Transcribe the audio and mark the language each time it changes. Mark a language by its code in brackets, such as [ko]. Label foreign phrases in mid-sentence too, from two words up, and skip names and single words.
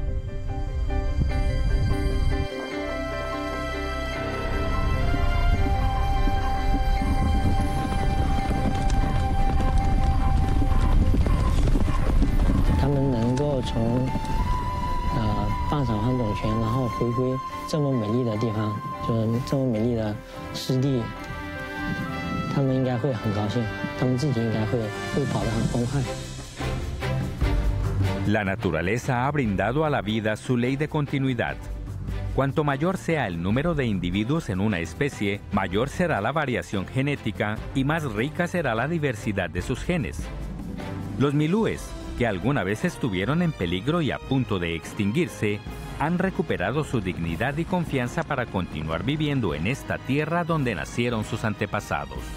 [zh] 他们能够从半草항种群，然后回归这么美丽的地方，就是这么美丽的湿地。他们应该会很高兴，他们自己应该会跑得很欢快。 [es] La naturaleza ha brindado a la vida su ley de continuidad. Cuanto mayor sea el número de individuos en una especie, mayor será la variación genética y más rica será la diversidad de sus genes. Los milúes, que alguna vez estuvieron en peligro y a punto de extinguirse, han recuperado su dignidad y confianza para continuar viviendo en esta tierra donde nacieron sus antepasados.